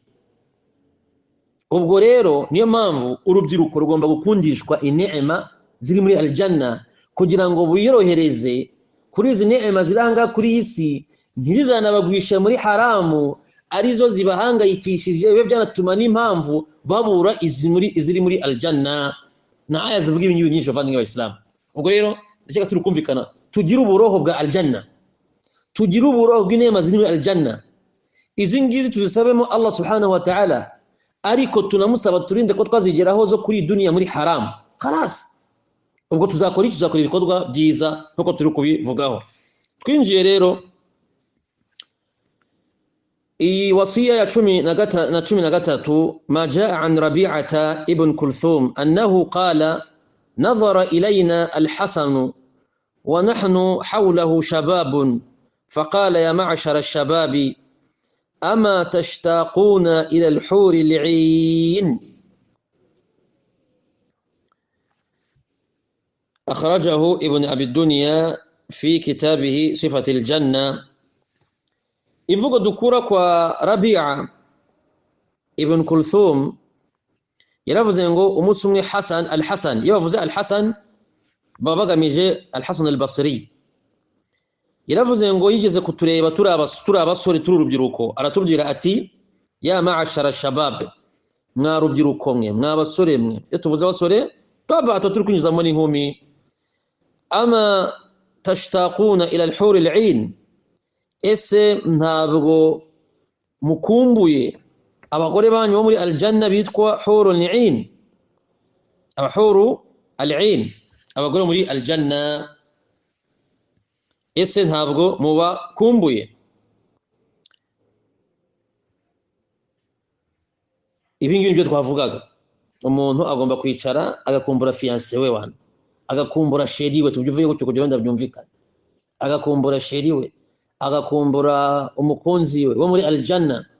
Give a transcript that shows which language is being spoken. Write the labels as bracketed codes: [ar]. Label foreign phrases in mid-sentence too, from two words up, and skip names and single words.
[rw] Ubwo rero niyo mpamvu urubyiruko rugomba gukundishwa inema ziri muri aljanna, kugira ngo biyorohereze kuri izi neema ziranga kuri isi, ntizizanabagwisha muri haramu arizo zibahangayikishije, bibe byanatuma n'impamvu babura iziri muri aljanna. Na aya zivuga ibintu byinshi bavandimwe b'Abayisilamu. Ubwo rero ndashaka turi kumvikana, tugira uburoho bwa aljanna, tugira uburoho bw'inema ziri muri aljanna. Izi ngizi tuzisabemo Allah [ar] سبحانه وتعالى, [rw] ariko tunamusaba turinde ko twazigeraho zo kuri dunia muri haram. Khalas, ubwo tuzakora ibikorwa byiza nkuko turi kubivugaho. Twinjiye rero iyi wasiya ya 13, [ar] ما جاء عن ربيعة بن كلثوم أنه قال نظر إلينا الحسن ونحن حوله شباب فقال يا معشر الشباب أما تشتاقون إلى الحور العين. أخرجه ابن أبي الدنيا في كتابه صفة الجنة. [rw] ivugo dukura kwa Rabi'a ibn Kulthum yaravuze ngo umunsi umwe Hasan al-Hasan yavuze al-Hasan babagamije al-Hasan al-Basri yaravuze ngo yigeze kutureba turi abasore turi urubyiruko aratubwira ati ya [ar] معشر الشباب [rw] mwa rubyiruko mwe mwa basore mwe iyo tuvuze abasore baba turi kunyuzamo n'inkumi [ar] أما تشتاقون إلى الحور العين [rw] ese ntabwo mukumbuye abagore banyu bo muri aljanna bitwa [ar] حور العين [rw] abahuru al-'ain abagore muri aljanna ese ntabwo muba kumbuye ibi ngibi byo twavugaga umuntu agomba kwicara agakumbura fiancé we wana agakumbura sheri we tubyuvuye gutyo kugira ngo ndabyumvikane agakumbura sheri we agakumbura umukunzi we wo muri aljanna